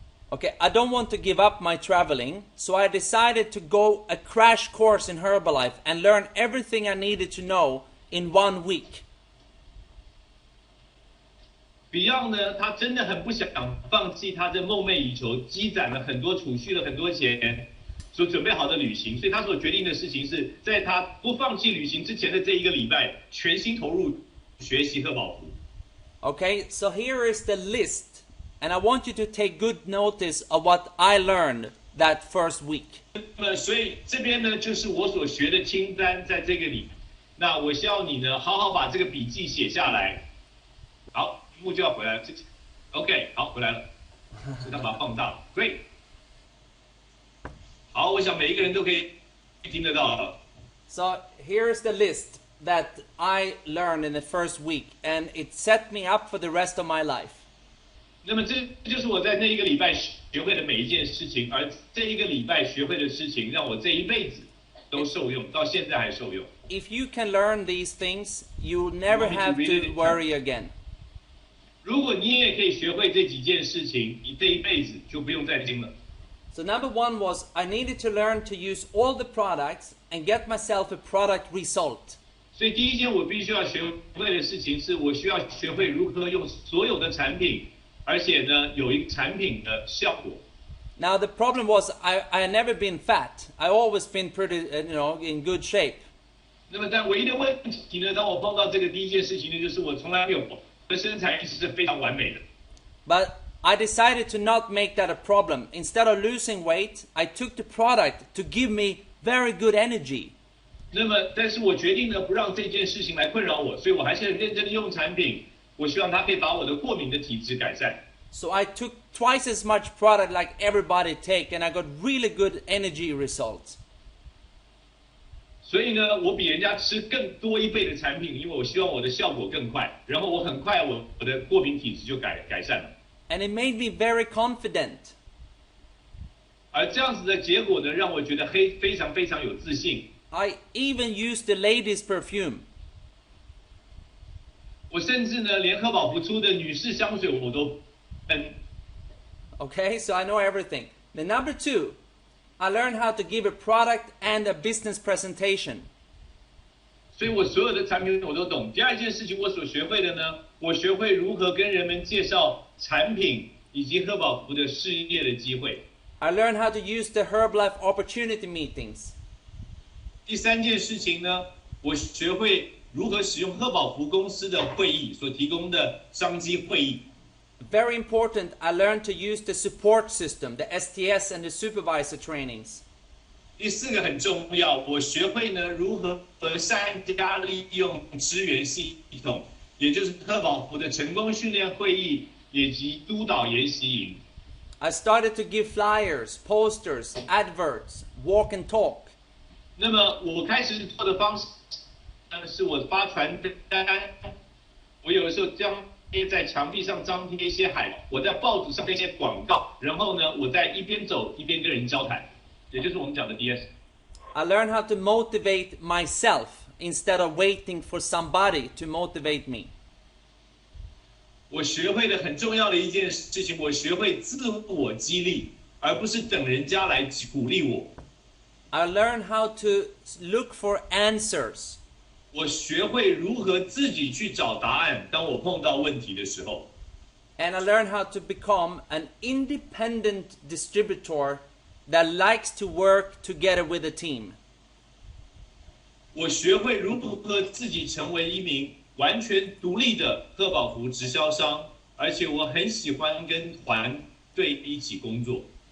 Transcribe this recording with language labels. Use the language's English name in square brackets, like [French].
[English] Okay, I don't want to give up my traveling, so I decided to go a crash course in Herbalife and learn everything I needed to know in 1 week. [Chinese] Beyond 呢，他真的很不想放弃他的梦寐以求、积攒了很多、储蓄了很多钱所准备好的旅行，所以他所决定的事情是在他不放弃旅行之前的这1个礼拜，全心投入学习贺宝福。 [English] Okay, so here is the list, and I want you to take good notice of what I learned that first week. [Chinese] 所以这边呢，就是我所学的清单，在这个里。那我希望你呢，好好把这个笔记写下来。好，屏幕就要回来了。OK， 好，回来了。所以他把它放大了 ， [English] Great。 [Chinese] 好，我想每一个人都可以听得到了。 [English] So here's the list that I learned in the first week, and it set me up for the rest of my life. [Chinese] 那么这就是我在那1个礼拜学会的每一件事情，而这1个礼拜学会的事情，让我这一辈子都受用，到现在还受用。 [English] If you can learn these things, you'll never have to worry again. [Chinese] 如果你也可以学会这几件事情，你这一辈子就不用再听了。 [English] So number 1 was I needed to learn to use all the products and get myself a product result. [Chinese] 所以第一件我必须要学会的事情是，我需要学会如何用所有的产品，而且呢有一个产品的效果。 [English] Now the problem was I had never been fat. I always been pretty, in good shape. [Chinese] 那么但唯一的问题呢，当我碰到这个第一件事情呢，就是我从来没有，我的身材是非常完美的。 [English] But I decided to not make that a problem. Instead of losing weight, I took the product to give me very good energy. [Chinese] 那么，但是我决定呢，不让这件事情来困扰我，所以我还是很认真的用产品。我希望它可以把我的过敏的体质改善。 [English] So I took twice as much product like everybody take, and I got really good energy results. [Chinese] 所以呢，我比人家吃更多1倍的产品，因为我希望我的效果更快，然后我很快我的过敏体质就改善了。 [English] And it made me very confident. [Chinese] 而这样子的结果呢，让我觉得非常非常有自信。 [English] I even used the ladies' perfume. [Chinese] 我甚至呢，连贺宝福出的女士香水我都喷。 [English] Okay, so I know everything. Then number 2, I learned how to give a product and a business presentation. [Chinese] 所以我所有的产品我都懂。第二件事情我所学会的呢，我学会如何跟人们介绍产品以及贺宝福的事业的机会。 [English] I learned how to use the Herbalife opportunity meetings. [Chinese] 第3件事情呢，我学会如何使用贺宝福公司的会议所提供的商机会议。 [English] Very important, I learned to use the support system, the STS and the supervisor trainings. [Chinese] 第4个很重要，我学会呢如何善加利用支援系统，也就是贺宝福的成功训练会议以及督导研习营。 [English] I started to give flyers, posters, adverts, walk and talk. [Chinese] 那么我开始做的方式是我发传单，我有的时候将贴在墙壁上张贴一些海，我在报纸上贴一些广告，然后呢，我在一边走一边跟人交谈，也就是我们讲的 DS。 [English] I learned how to motivate myself instead of waiting for somebody to motivate me. [Chinese] 我学会的很重要的一件事情，我学会自我激励，而不是等人家来鼓励我。 [English] I learned how to look for answers. [Chinese] 我学会如何自己去找答案，当我碰到问题的时候。 [English] And I learned how to become an independent distributor that likes to work together with a team. [Chinese] 我学会如何自己成为一名完全独立的贺宝福直销商，而且我很喜欢跟团队一起工作。